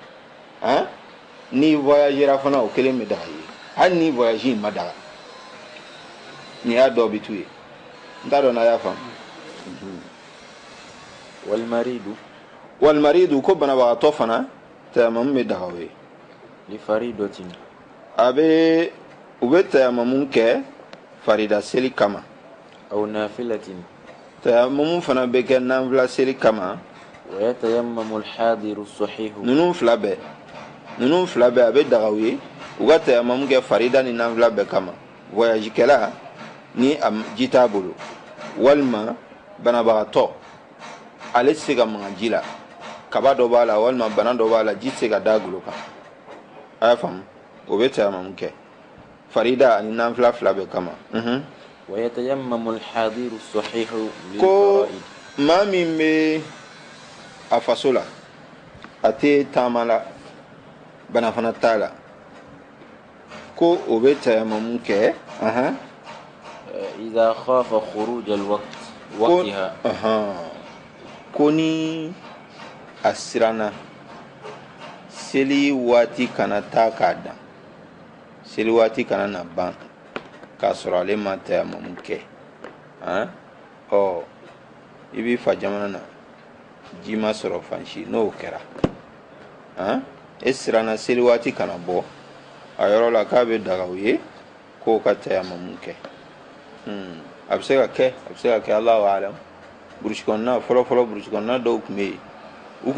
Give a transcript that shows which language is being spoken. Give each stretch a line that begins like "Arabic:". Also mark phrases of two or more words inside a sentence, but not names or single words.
Bambara: ni voyagera fana o kelen bɛ daga ye hali ni voyage in ma daga nin y'a dɔ bɛ to ye n t'a dɔn n'a y'a faamu والمريض ko banabagatɔ fana tayamamu bɛ daga o ye
Arabic: لفريضة
Bambara: u bɛ tayamamu kɛ farida seli kama
Arabic: أو نافلة
Bambara: tayamumu fana bɛ kɛ nafila seli kama
Arabic: ويتيمم الحاضر الصحيح
Bambara: ninnu fila bɛɛ a bɛ daga u ye u ka tayamumu kɛ farida ni nafila bɛɛ kama voyage kɛla ni a ji t'a bolo walima banabagatɔ ale tɛ se ka maga ji la kaba dɔ b'a la walima bana dɔ b'a la ji tɛ se ka da golo kan a y'a faamu o bɛ tayamumu kɛ farida ani nafila fila bɛɛ kama
Arabic: ويتيمم الحاضر الصحيح
Bambara: ko
Arabic: للفرائض
Bambara: maa min bɛ a faso la a tɛ taama la bana fana t'a la ko o bɛ tayamumu kɛ
Arabic: إذا خاف خروج الوقت وقتها
Bambara: ko ni a siranna seli waati kana taa k'a dan seli waati kana na ban k'a sɔrɔ ale ma tayamumu kɛ i b'i fa jamana na ji ma sɔrɔ fan si n'o kɛra e siranna seli waati kana bɔ a yɔrɔ la k'a bɛ daga u ye k'o ka tayamumu kɛ a bɛ se ka kɛ
Arabic: الله أعلم
Bambara: burusi kɔnɔna fɔlɔ burusi kɔnɔna dɔw tun bɛ yen u